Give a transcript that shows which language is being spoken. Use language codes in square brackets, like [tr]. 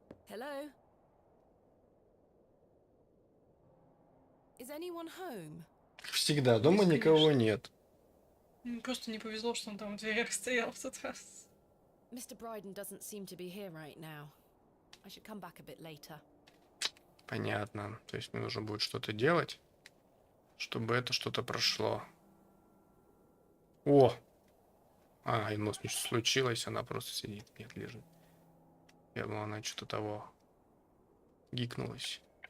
[en] Hello? Is anyone home? [ru] Всегда дома Есть, никого конечно. нет. Просто не повезло, что он там в дверях стоял в тот раз. [en] Mr. Bryden doesn't seem to be here right now. I should come back a bit later. [ru] Понятно. То есть мне нужно будет что-то делать, чтобы это что-то прошло. О! А, и у нас ничего случилось, она просто сидит. Нет, лежит. Я думал, она что-то того гикнулась.